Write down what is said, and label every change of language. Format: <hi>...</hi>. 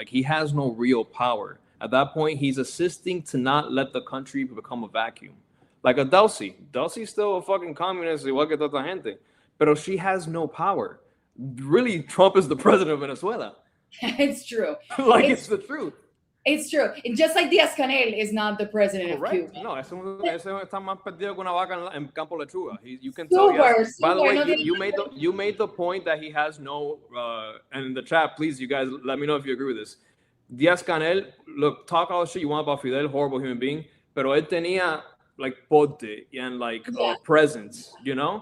<en>He has no real power. At that point, he's assisting to not let the country become a vacuum. Like a Delcy. Delcy's still a fucking communist,</en> <es>igual que tanta gente. Pero</es> <en>she has no power. Really, Trump is the president of Venezuela. It's true. It's the truth. It's true. Just like Díaz-Canel is not the president of Cuba.</en> <es>No, ese está más perdido que una vaca en campo lechuga.</es> <en>You can tell. By the way, you made the point that he has no. And in the chat, please, you guys, let me know if you agree with this. Díaz-Canel, look, talk all the shit you want about Fidel, horrible human being,</en> <es>pero él tenía porte</es> <en>and presence, you know?</en>